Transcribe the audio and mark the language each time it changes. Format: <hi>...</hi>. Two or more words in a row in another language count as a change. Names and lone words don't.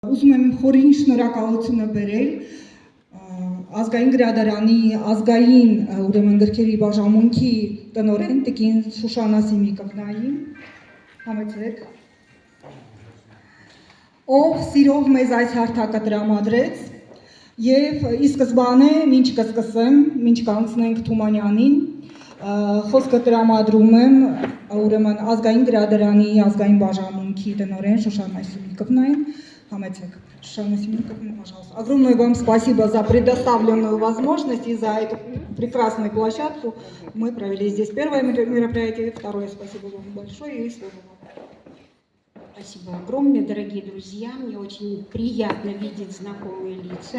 <hy>Ուզում եմ խորին շնորհակալությունը բերել ազգային գրադարանի ազգային ուրեմն գրքերի բաժանմունքի տնօրեն տիկին Շուշանա Սիմիկովնային, համեցեք, ով սիրով մեզ այս հարթակը տրամադրեց եւ ի սկզբանե մինչ կսկսեմ, մինչ կանցնենք Թումանյանին, խոսքը տրամադրում եմ ուրեմն ազգային գրադարանի ազգային բաժանմունքի տնօրեն Շուշանա Սիմիկովնային. Хамецек.</hy> <ru>Шана Семеновна, пожалуйста. Огромное вам спасибо за предоставленную возможность и за эту прекрасную площадку. Мы провели здесь первое мероприятие, второе спасибо вам большое и слово вам. Спасибо огромное, дорогие друзья. Мне очень приятно видеть знакомые лица.</ru>